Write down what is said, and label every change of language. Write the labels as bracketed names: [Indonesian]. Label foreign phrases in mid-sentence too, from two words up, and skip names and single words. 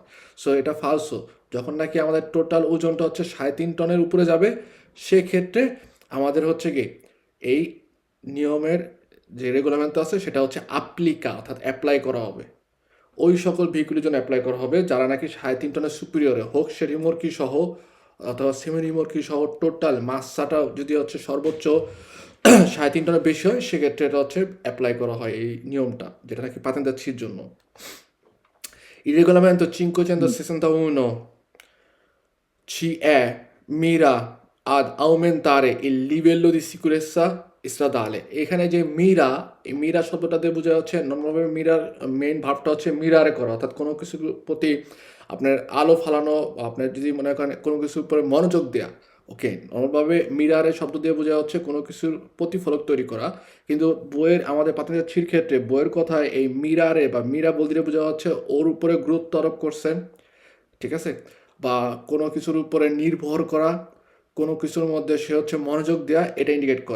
[Bangla] সো এটা ফালসো, যখন নাকি আমাদের টোটাল ওজনটা হচ্ছে 3.5 টনের উপরে যাবে সেক্ষেত্রে আমাদের হচ্ছে কি এই নিয়মের যে রেগুলামেন্ট আছে সেটা হচ্ছে আপ্লিকা অর্থাৎ অ্যাপ্লাই করা হবে ওই সকল ভেহিকুলের জন্য অ্যাপ্লাই করা হবে যারা নাকি 3.5 টনের সুপিরিয়রে হোক সে রিমোর্কি সহ অথবা সেমি রিমোর্কি সহ টোটাল মাসাটা যদি হচ্ছে সর্বোচ্চ 3.5 টনের বেশি হয় সেক্ষেত্রে এটা হচ্ছে অ্যাপ্লাই করা হয় এই নিয়মটা যেটা নাকি পাতেন্তাচ্ছির জন্য। [Italian] Il regolamento 561 CE mira ad aumentare il livello di sicurezza stradale. [Bangla] এখানে যে মিরা, এই মিরা শব্দটা দিয়ে বোঝা যাচ্ছে নর্মালভাবে মিরার মেইন ভাবটা হচ্ছে মিরারে করা, অর্থাৎ কোনো কিছুর প্রতি আপনার আলো ফালানো, আপনার যদি মনে করেন কোনো কিছুর উপরে মনোযোগ দেওয়া, ওকে, নর্মালভাবে মিরারে শব্দ দিয়ে বোঝা হচ্ছে কোনো কিছুর প্রতিফলক তৈরি করা, কিন্তু বইয়ের আমাদের পাতানির ক্ষেত্রে বইয়ের কথায় এই মিরারে বা মিরা বলতে বোঝা হচ্ছে ওর উপরে গুরুত্ব আরোপ করছেন, ঠিক আছে, বা কোনো কিছুর উপরে নির্ভর করা, কোনো কিছুর মধ্যে সে হচ্ছে মনোযোগ দেওয়া, এটা ইন্ডিকেট করে।